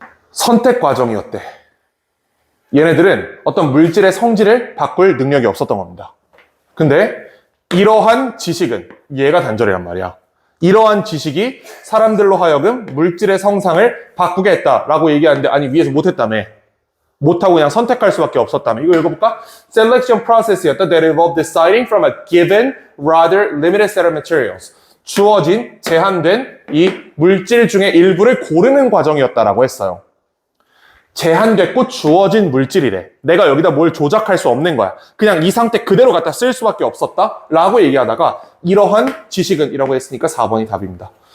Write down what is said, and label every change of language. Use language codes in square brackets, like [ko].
[ko] 선택 과정이었대. 얘네들은 어떤 물질의 성질을 바꿀 능력이 없었던 겁니다. 근데 이러한 지식은 얘가 단절이란 말이야. 이러한 지식이 사람들로 하여금 물질의 성상을 바꾸게 했다라고 얘기하는데 아니 위에서 못했다며. 못하고 그냥 선택할 수밖에 없었다며. 이거 읽어볼까? [en] Selection process였다. That involved deciding from a given, rather limited set of materials. [ko] 주어진, 제한된 이 물질 중에 일부를 고르는 과정이었다라고 했어요. 제한됐고 주어진 물질이래. 내가 여기다 뭘 조작할 수 없는 거야. 그냥 이 상태 그대로 갖다 쓸 수밖에 없었다 라고 얘기하다가 이러한 지식은 이라고 했으니까 4번이 답입니다.